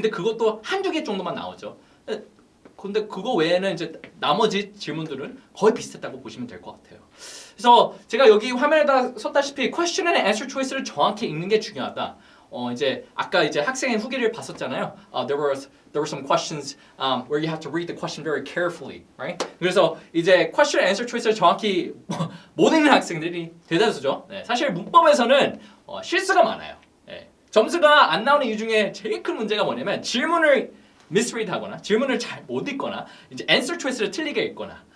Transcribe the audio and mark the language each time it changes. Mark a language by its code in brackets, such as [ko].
[ko] 근데 그것도 한두 개 정도만 나오죠. 근데 그거 외에는 이제 나머지 질문들은 거의 비슷했다고 보시면 될 것 같아요. 그래서 제가 여기 화면에다 썼다시피 question and answer choice를 정확히 읽는 게 중요하다. 이제 아까 이제 학생의 후기를 봤었잖아요. [en] There were some questions where you have to read the question very carefully, right? [ko] 그래서 이제 question and answer choice를 정확히 못 읽는 학생들이 대다수죠. 네, 사실 문법에서는 실수가 많아요. 네, 점수가 안 나오는 이유 중에 제일 큰 문제가 뭐냐면 질문을 misread하거나 질문을 잘 못 읽거나 이제 answer choice를 틀리게 읽거나.